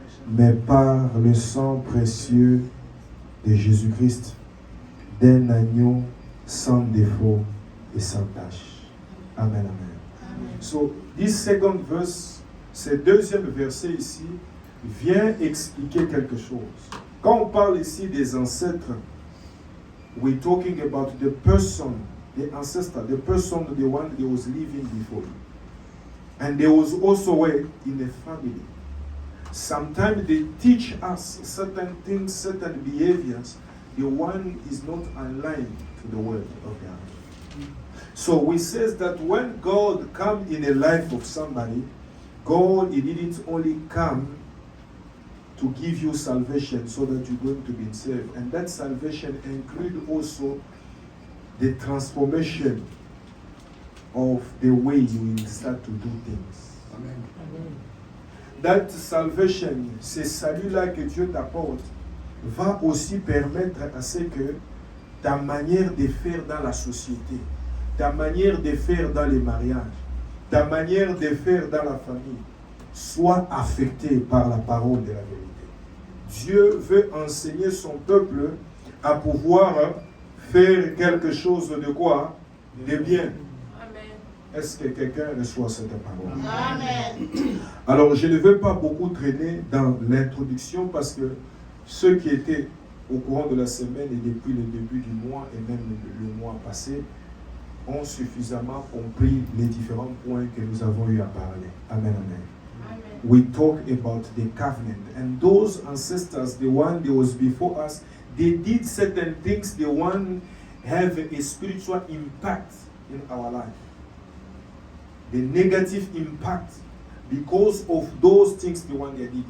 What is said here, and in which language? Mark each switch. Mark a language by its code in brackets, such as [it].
[fr] Mais par le sang précieux de Jésus-Christ, d'un agneau sans défaut et sans tache. Amen, amen. [en] So, this second verse, [fr] ce deuxième verset ici, vient expliquer quelque chose. Quand on parle ici des ancêtres, [en] we're talking about the person, the ancestor, the person, the one that was living before you. And there was also a way in the family. Sometimes they teach us certain things, certain behaviors. The one is not aligned to the word of God. So we says that when God comes in the life of somebody, God, He didn't only come to give you salvation so that you're going to be saved. And that salvation includes also the transformation of the way you will start to do things. Amen. That salvation, [fr] ce salut-là que Dieu t'apporte, va aussi permettre à ce que ta manière de faire dans la société, ta manière de faire dans les mariages, ta manière de faire dans la famille, soit affectée par la parole de la vérité. Dieu veut enseigner son peuple à pouvoir faire quelque chose de quoi? De bien. Est-ce que quelqu'un reçoit cette parole? Amen. Alors, je ne vais pas beaucoup traîner dans l'introduction parce que ceux qui étaient au courant de la semaine et depuis le début du mois et même le mois passé ont suffisamment compris les différents points que nous avons eu à parler. Amen, amen. Amen. [en] We talk about the covenant, and those ancestors, the one that was before us, they did certain things, the one have a spiritual impact in our life. The negative impact because of those things the one they did.